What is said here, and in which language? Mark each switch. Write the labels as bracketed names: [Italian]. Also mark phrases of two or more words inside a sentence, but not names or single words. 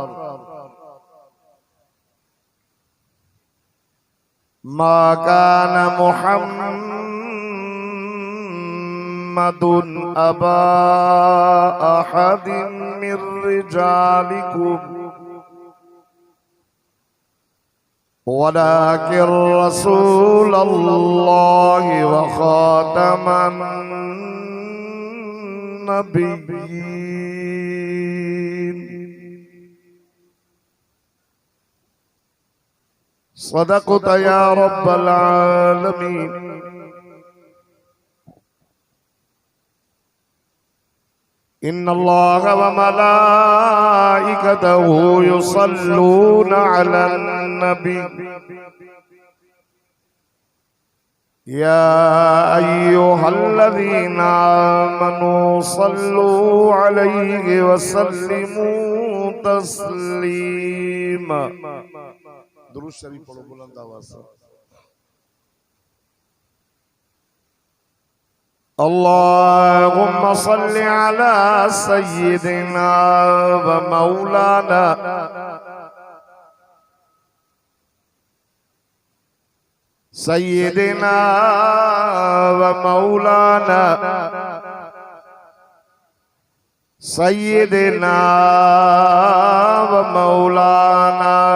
[Arabic] ما كان محمد أبا أحد من رجالكم ولكن رسول الله وخاتم النبيين. صدقت يا رب العالمين. إن الله وملائكته يصلون على النبي يا أيها الذين آمنوا صلوا عليه وسلموا تسليما. [Urdu] درود شریف پڑھو بلند آواز سے. [Arabic] اللهم صل على سيدنا ومولانا سيدنا ومولانا سيدنا ومولانا